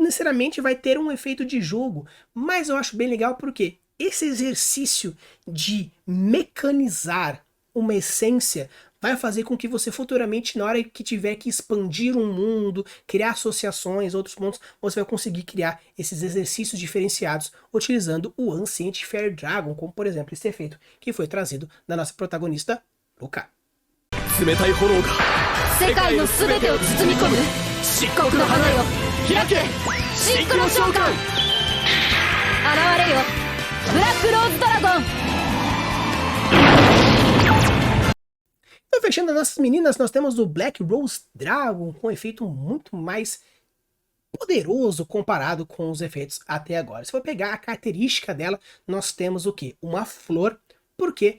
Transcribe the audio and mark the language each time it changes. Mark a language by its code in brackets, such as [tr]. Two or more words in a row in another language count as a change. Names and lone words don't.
[pt] necessariamente vai ter um efeito de jogo, mas eu acho bem legal porque esse exercício de mecanizar uma essência vai fazer com que você futuramente, na hora que tiver que expandir um mundo, criar associações, outros mundos, você vai conseguir criar esses exercícios diferenciados utilizando o Ancient Fair Dragon, como por exemplo esse efeito que foi trazido da nossa protagonista, Luca. [ja] 冷たい炎が世界のすべてを包み込む漆黒の花よ開けシンクロ召喚現れよブラックローズドラゴン。 [pt] Então, fechando as nossas meninas, nós temos o Black Rose Dragon com um efeito muito mais poderoso comparado com os efeitos até agora. Se for pegar a característica dela, nós temos o quê? Uma flor. Por quê?